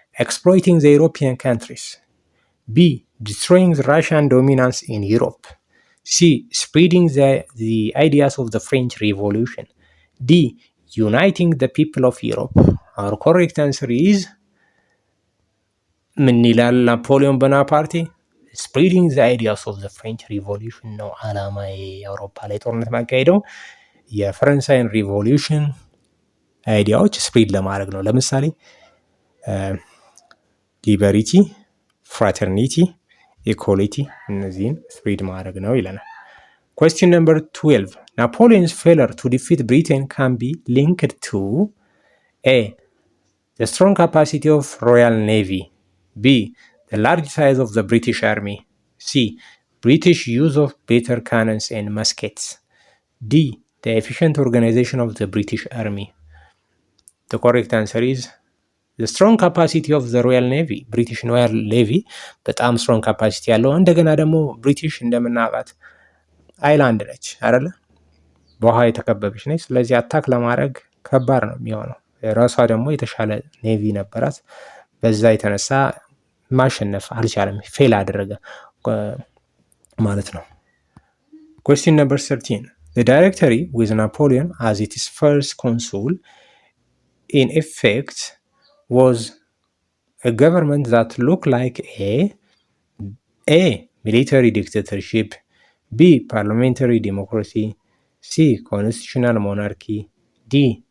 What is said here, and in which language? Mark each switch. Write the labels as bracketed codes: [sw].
[en] Exploiting the European countries. B. Destroying the Russian dominance in Europe. C. Spreading the ideas of the French Revolution. D. Uniting the people of Europe. Our correct answer is ምን ይላል ናፖሊዮን ቦናፓርቴ? [am] ስፕሪዲንግ ዘ አይዲያስ ኦፍ ዘ ፍሬንች ሪቮሉሽን ነው አላማ የአውሮፓ ላይ ጦርነት ማካሄደው የፈረንሳይን ሪቮሉሽን አይዲያዎች ስፕሪድ ለማድረግ ነው። ለምሳሌ ሊበሪቲ፣ ፍራተርኒቲ፣ ኢኳሊቲ እነዚህን ስፕሪድ ማድረግ ነው ይለናል። Question number 12 Napoleon's failure to defeat Britain can be linked to A. [en] The strong capacity of Royal Navy. B. The large size of the British Army. C. British use of better cannons and muskets. D. The efficient organization of the British Army. The correct answer is the strong capacity of the Royal Navy. [am] ብሪቲሽ ሮያል ኔቪ በጣም ስትሮንግ ካፓሲቲ ያለው እንደገና ደግሞ ብሪቲሽ እንደምናውቃት አይላንድ ነች አይደለ? በውሃ የተከበበች ነች። ስለዚህ አታክ ለማድረግ ከባድ ነው የሚሆነው። ራሷ ደግሞ የተሻለ ኔቪ ነበራት። በዛ የተነሳ ማሸነፍ አልቻለም፣ ፌል አደረገ ማለት ነው። Question number 13. [en] The Directory with Napoleon as its first consul in effect was a government that looked like a military dictatorship, B. parliamentary democracy, C. constitutional monarchy, D.